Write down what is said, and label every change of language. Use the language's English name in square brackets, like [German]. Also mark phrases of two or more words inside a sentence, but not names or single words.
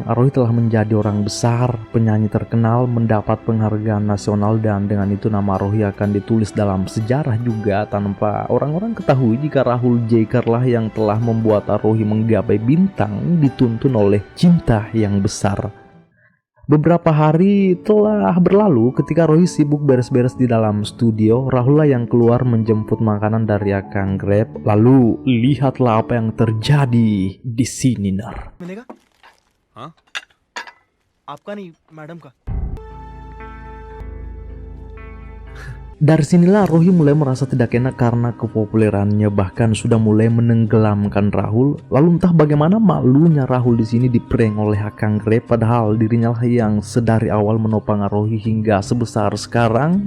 [Indonesian] Arohi telah menjadi orang besar, penyanyi terkenal, mendapat penghargaan nasional dan dengan itu nama Arohi akan ditulis dalam sejarah juga tanpa orang-orang ketahui jika Rahul Jaikar lah yang telah membuat Arohi menggapai bintang dituntun oleh cinta yang besar. Beberapa hari telah berlalu ketika Rohi sibuk beres-beres di dalam studio. Rahul lah yang keluar menjemput makanan dari akang Grab. Lalu lihatlah apa yang terjadi di sini, Nar. [Hindi] मिलेगा? हाँ? आपका नहीं, मैडम का। [Indonesian] Dari sinilah Rohi mulai merasa tidak enak karena kepopulerannya bahkan sudah mulai menenggelamkan Rahul. Lalu entah bagaimana malunya Rahul di sini diprank oleh akang Grab padahal dirinya lah yang sedari awal menopang Rohi hingga sebesar sekarang.